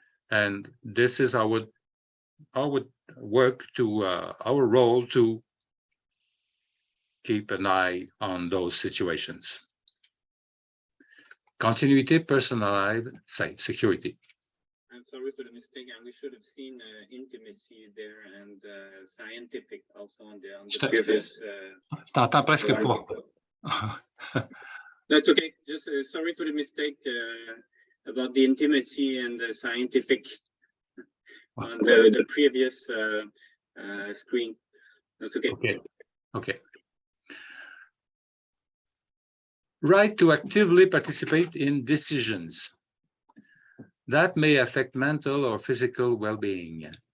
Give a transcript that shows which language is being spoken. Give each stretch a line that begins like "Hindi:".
English: And this is our work to our role to keep an eye on those situations. Continuité, personalized, security. I'm sorry for the mistake, and we should have seen intimacy there and scientific also on the previous.
French: Je t'entends presque pas.
English: That's okay. Just sorry for the mistake about the intimacy and the scientific on the previous screen. That's okay. Okay. Right to actively participate in decisions that may affect mental or physical well-being.